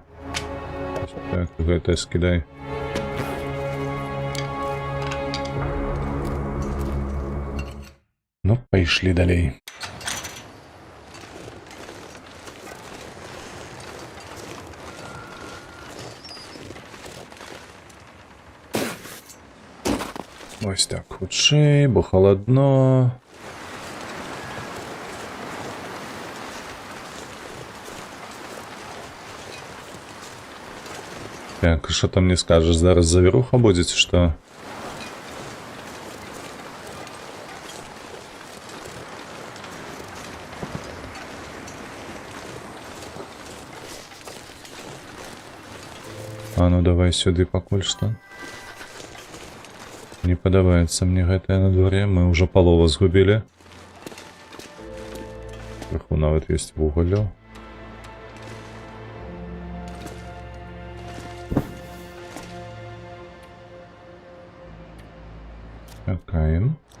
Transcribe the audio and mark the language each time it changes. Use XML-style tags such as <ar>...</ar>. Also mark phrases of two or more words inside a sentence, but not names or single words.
<be>Так, гэтае скідай. Ну, пайшлі далей. Ось так, хутчэй, бо халадно.</be> <uk>Так, що там не скажеш? Зараз завіруха буде, чи що? А ну давай сюди пакуль што.</uk> <be>Не падабаецца мне гэтае на дворе, мы ўжо палову згубілі. Крыху нават ёсць вугалю. Чакаем.</be>